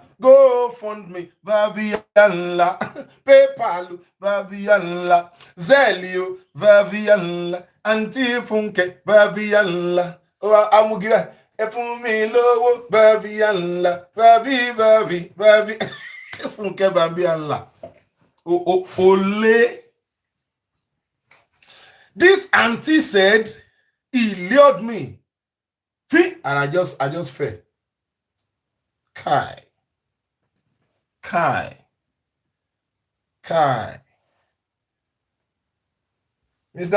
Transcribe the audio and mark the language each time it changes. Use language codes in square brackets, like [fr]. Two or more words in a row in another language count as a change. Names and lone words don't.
[en] GoFundMe, Babianla, PayPal, Babianla, Zelio, Babianla, Antifunke, Babianla, Amugira, Efumi Lowo, Babianla, Babi, Funke Babianla. Ole. This auntie said he lured me. And I just fell. Kai. Mr.